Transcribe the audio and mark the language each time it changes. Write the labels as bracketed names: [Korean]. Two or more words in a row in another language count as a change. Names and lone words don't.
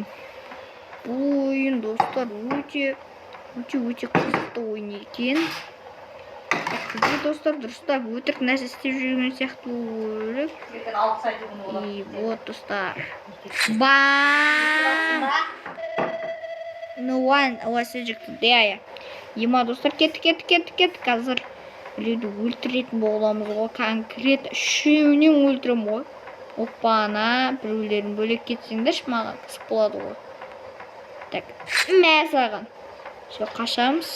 [Kazakh] Бұл ойын, достар, өте қызықты ойын екен. Қызық, достар, дұрыстап өтірік нәрсе істеп жүрген сияқты өлік. [Russian] И вот, [Kazakh] достар. Бам! [English] No one was ejected. [Kazakh] Ема, достар, кетті. Қазір біреуді өлтіретін боламыз ғой. Конкрет үшеуінен өлтірем ғой. Оппана, біреулерін бөлек кетсеңдерші, маған қызық болады ғой. Так, мәсаған. Все, қашамыз.